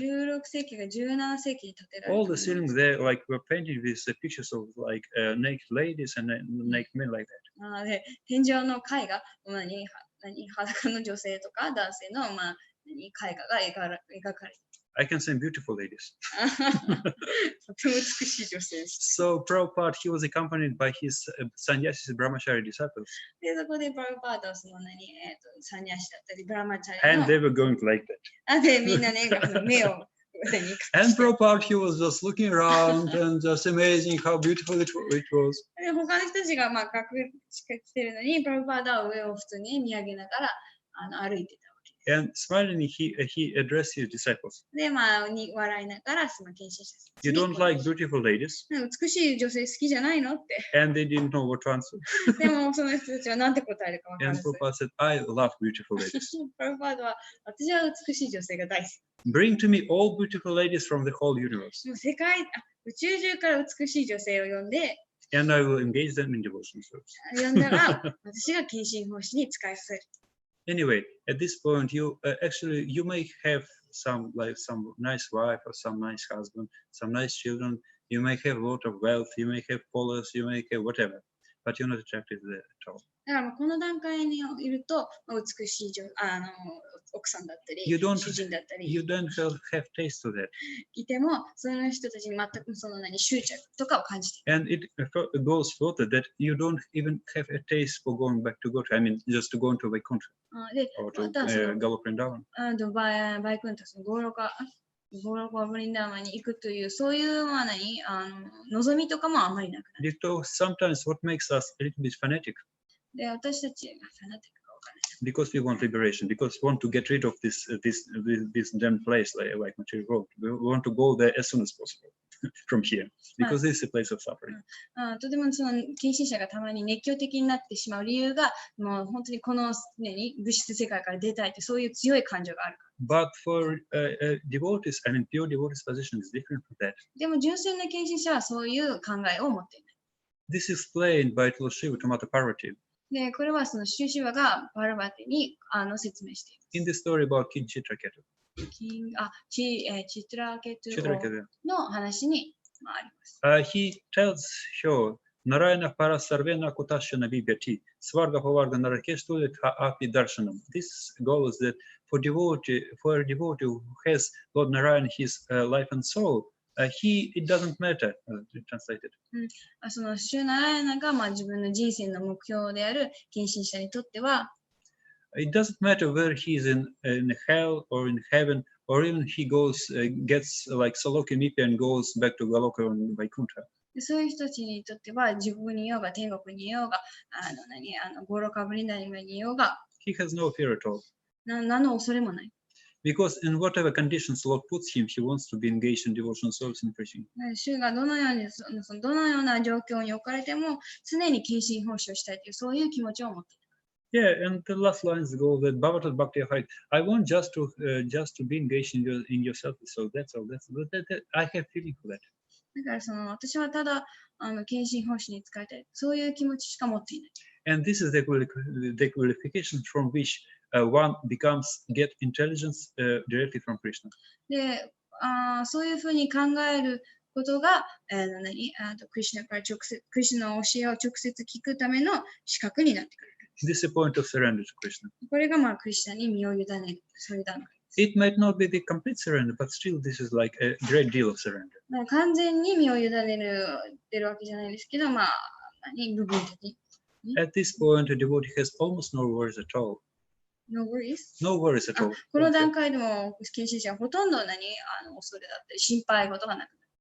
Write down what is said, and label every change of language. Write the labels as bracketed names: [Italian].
[Japanese] 16世紀が17世紀に建てられた。 [English] All the ceilings there were painted with pictures of naked ladies and naked men like that. [Japanese] で、天井の絵画、裸の女性とか男性の、絵画が描かれて [English] I can say beautiful ladies. [Japanese] とても美しい女性です。 [English] So Prabhupada, he was accompanied by his sannyasis brahmachari disciples. [Japanese] で、そこでプラパーダはサニャシだったり、ブラマチャリ [English] And they were going like that. [Japanese] で、みんなね、目を [English] And Prabhupada, he was just looking around and just amazing how beautiful it was. [Japanese] で、他の人たちが隠してるのに、プラパーダは上を普通に見上げながら歩いてた。 [English] And smilingly, he addressed his disciples. [Japanese] で、笑いながら、その献身者 [English] You don't like beautiful ladies? [Japanese] 美しい女性好きじゃないのって。 [English] And they didn't know what to answer. [Japanese] でも、その人たちは何て答えるか分から [English] And [Japanese] ず。 [English] Prabhupada said, I love beautiful ladies. [Japanese] プラパーダは、私は美しい女性が大好き。 [English] Bring to me all beautiful ladies from the whole universe. [Japanese] もう宇宙中から美しい女性を呼んで、 [English] And I will engage them in devotion service. [Japanese] 呼んだら、私が献身奉仕に使いさせる。 [English] Anyway, at this point, you may have some nice wife or some nice husband, some nice children. You may have a lot of wealth. You may have followers. You may have whatever, but you're not attracted to that at all. [Japanese] だからこの段階にいると、美しい奥さんだったり、主人だったり、 [English] You don't have taste to that. [Japanese] いても、その人たちに全く執着とかを感じている。 [English] And it goes further that you don't even have a taste for going back to Gotra. I mean, just to go into Vaikuntha [Japanese] で、 [English] or to [Japanese] また [English] Galopa and Davan. [Japanese] バイクンとゴーロカブリンダーマに行くという、そういう望みとかもあまりなくなる。 [English] Because sometimes what makes us a little bit fanatic, [Japanese] で、私たちがファナティックかわからない。 [English] because we want liberation, because we want to get rid of this damn place like material world. We want to go there as soon as possible from here, because this is a place of suffering. [Japanese] とてもその献身者がたまに熱狂的になってしまう理由が、もう本当にこの物質世界から出たいというそういう強い感情があるから。 [English] But for devotees, I mean, pure devotees position is different from that. [Japanese] でも純粋な献身者はそういう考えを持っていない。 [English] This is explained by Lord Shiva to Mata Parvati [Japanese] で、これはそのシュシュワがパルバティに説明してい [English] in the story about King Chitraketu. [Japanese] す。チトラケト [English] Chitraketu. [Japanese] の話にあります。 [Sanskrit] He tells her, Narayana para sarvena kutashana vibhyati, svarga hovarga narakeshtulit api darshanam. [English] This goes that for a devotee who has Lord Narayana, his life and soul, it doesn't matter, translated. [Japanese] そのシュナラヤナが自分の人生の目標である献身者にとっては、 [English] It doesn't matter whether he's in hell or in heaven, or even he gets like Salokimipya and goes back to Galoka and Vaikuntha. [Japanese] そういう人たちにとっては、地獄にいようが、天国にいようが、ゴロカブリンダにいようが、 [English] He has no fear at all. [Japanese] 何の恐れもない。 [English] Because in whatever conditions Lord puts him, he wants to be engaged in devotional service and preaching. [Japanese] 主がどのような状況に置かれても、常に献身奉仕をしたいという、そういう気持ちを持っている。 [English] Yeah, and the last lines go that [Sanskrit] Bhavatat Bhakti Hait. [English] I want just to be engaged in your service. So that's all. I have feeling for that. [Japanese] だから私はただ献身奉仕に使いたい。そういう気持ちしか持っていない。 [English] And this is the qualification from which one get intelligence directly from Krishna. [Japanese] で、そういうふうに考えることが、クリシュナからクリシュナの教えを直接聞くための資格になってくる。 [English] This is a point of surrender to Krishna. [Japanese] これがまあクリスナに身を委ねる、そういう段階。 [English] It might not be the complete surrender, but still this is like a great deal of surrender. [Japanese] まあ完全に身を委ねてるわけじゃないですけど、まあ、部分的に。 [English] At this point, a devotee has almost no worries at all. No worries? No worries at all. [Japanese] この段階でも、献身者はほとんど恐れだったり、心配事がなくなる。